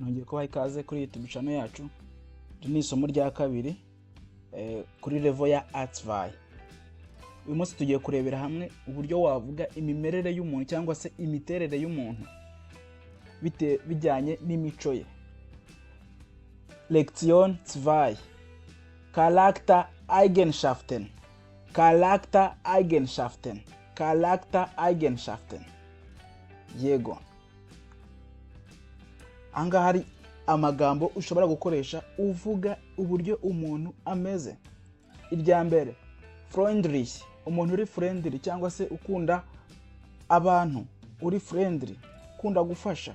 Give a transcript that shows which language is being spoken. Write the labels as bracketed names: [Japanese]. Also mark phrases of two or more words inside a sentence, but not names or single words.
[Kinyarwanda] kubaha ikaze kuri YouTube channel yacu. Ni isomo rya kabiri kuri level ya Artsvai. Uyu munsi tugiye kurebera hamwe uburyo wavuga imimerere y'umuntu cyangwa se imiterere y'umuntu bijyanye n'imico ye. [German] Lektion 2. Charaktereigenschaften. Charaktereigenschaften. Charaktereigenschaften. [Kinyarwanda] Yego. Anga hari amagambo ushobora gukoresha uvuga uburyo umuntu ameze. Irya mbere, friendly, umuntu uri friendly cyangwa se ukunda abantu, uri friendly, ukunda gufasha.